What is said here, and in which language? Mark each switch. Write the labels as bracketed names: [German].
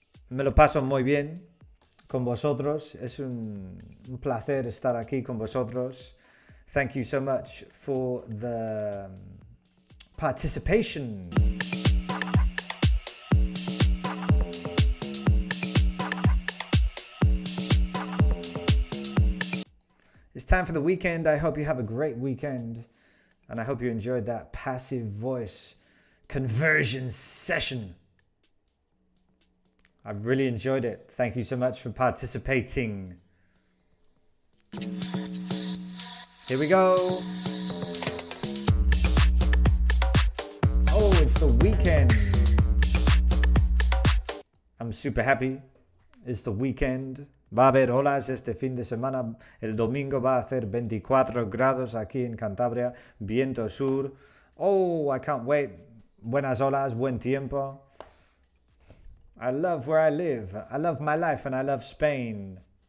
[Spanish] Me lo paso muy bien con vosotros. Es un placer estar aquí con vosotros. [English] Thank you so much for the participation. It's time for the weekend. I hope you have a great weekend. And I hope you enjoyed that passive voice conversion session. I've really enjoyed it. Thank you so much for participating. Here we go. Oh, it's the weekend. I'm super happy. It's the weekend. [Spanish] Va a haber olas este fin de semana. El domingo va a hacer 24 grados aquí en Cantabria. Viento sur. [English] Oh, I can't wait. [Spanish] Buenas olas, buen tiempo. [English] I love where I live. I love my life and I love Spain.